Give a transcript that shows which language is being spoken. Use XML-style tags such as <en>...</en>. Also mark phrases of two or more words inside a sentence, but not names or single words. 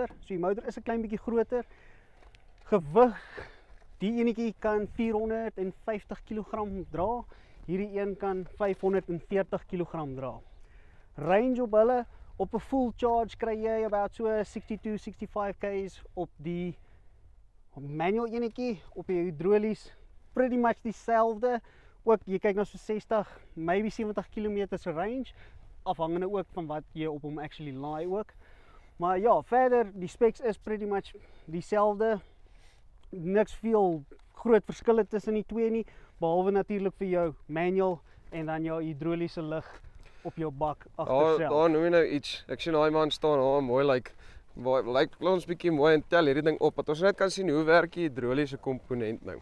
<af>So die motor is 'n klein bietjie groter. Gewig, die enetjie kan 450 kg dra. Hierdie een kan 540 kg dra. Range op hulle, op 'n</af> <en>full charge</en> <af>kry jy about so 62-65 km op die manual enetjie, op die hidrolies</af> <en>pretty much</en> <af>dieselfde. Ook jy kyk na so 60, maybe 70 km se range, afhangende ook van wat jy op hom actually laai ook. Maar ja, verder die specs is</af> <en>pretty much</en> <af>dieselfde. Niks veel groot verskille tussen die twee nie, behalwe natuurlik vir jou manual en dan jou hidroliese lig op jou bak agterself. Daar noem jy nou iets. Ek sien daai man staan, mooi lyk. Lyk ons bietjie mooi en tel hierdie ding op, dat ons net kan sien hoe werk die hidroliese komponent nou.</af>